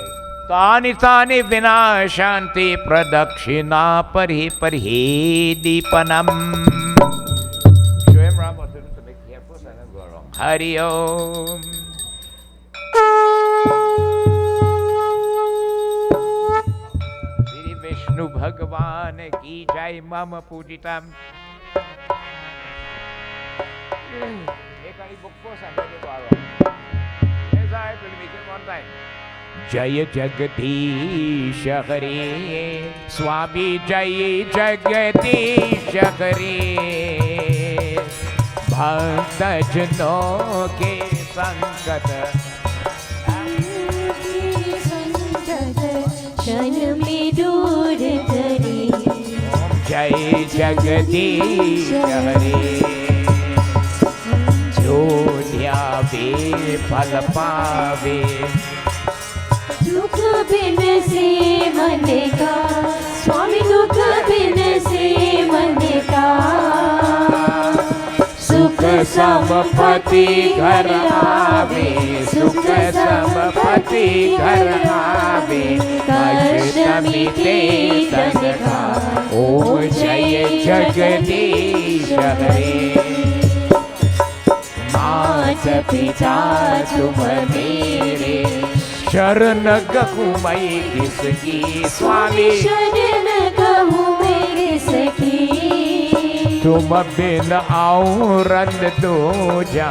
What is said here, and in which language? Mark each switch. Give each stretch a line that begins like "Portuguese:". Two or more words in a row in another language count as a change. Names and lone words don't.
Sanskrit: Tani Tani Vinashanti Pradakshina Pari Pari Deepanam. हरि ॐ.
Hindi: श्री विष्णु भगवान की जय
Sanskrit: मम पूजितम्.
English: Make book first and then you borrow. Yes, I will make it one time.
Hindi: जय जगदीश हरे स्वामी जय जगदीश हरे भक्तजनों के संकट क्षण में दूर करे। जय जगदीश हरे। जो ध्यावे फल पावे। दुख बिन से मन का स्वामी, दुख बिन से मन का। सुख संपत्ति घर आवे, सुख संपत्ति घर आवे, कष्ट मिटे तन का। ओम जय जगदीश हरे। मात पिता तुम मेरे, शरण कहूँ मैं किसकी स्वामी। शरण कहूँ मैं किसकी। तुम बिन और न दूजा,